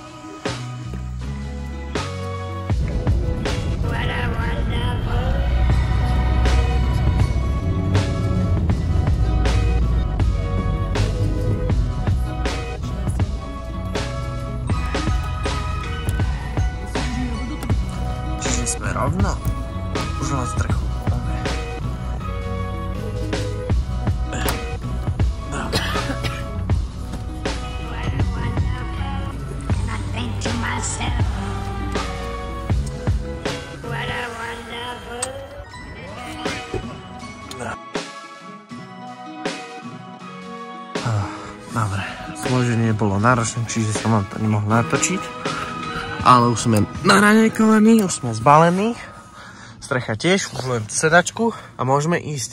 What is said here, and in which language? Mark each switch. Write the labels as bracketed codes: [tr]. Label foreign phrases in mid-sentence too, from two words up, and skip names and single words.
[en] What a wonderful. [sk] Čiže sme rovno? Už na strechu. [en] What a wonderful. And I think to myself, what a wonderful. [sk] Dobre, zloženie bolo náročné, čiže som vám to nemohol natočiť. Ale už sme naranejkovaní, už sme zbalení. Strecha tiež, už len sedačku a môžeme ísť.